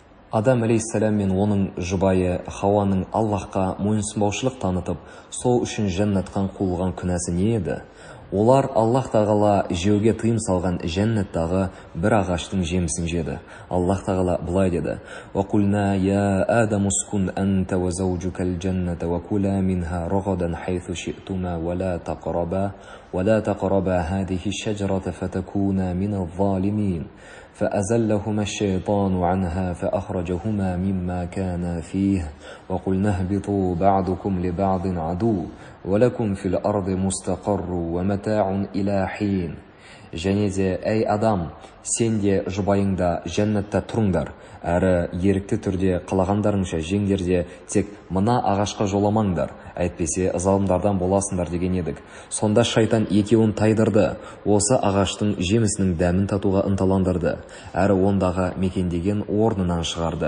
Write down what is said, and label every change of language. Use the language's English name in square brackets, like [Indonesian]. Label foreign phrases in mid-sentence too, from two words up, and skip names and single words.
[Kazakh] Адам алейхиссалам мен оның жұбайы Хауаның Аллахқа мойынсұнбаушылық танытып, сол үшін жәннаттан қуылған күнәсі не еді? Олар Аллах тағала жеуге тыйым салған жәннаттағы бір ағаштың жемісін жеді. Аллах тағала былай деді: [Arabic] «وقلنا يا آدم اسكن أنت وزوجك الجنة وكلا منها رغدا حيث شئتما ولا تقربا هذه الشجرة فتكونا من الظالمين». فأزلهما الشيطان عنها فأخرجهما مما كانا فيه وقلنا اهبطوا بعضكم لبعض عدو ولكم في الأرض مستقر ومتاع إلى حين. [Kazakh] Және де, әй адам, сен де жұбайыңда жәннатта тұрыңдар, әрі ерікті түрде қалағандарыңша жеңдер де, тек мына ағашқа жоламаңдар, әйтпесе залымдардан боласыңдар деген едік. Сонда шайтан екеуін тайдырды, осы ағаштың жемісінің дәмін татуға ынталандырды, әрі ондағы мекендеген орнынан шығарды.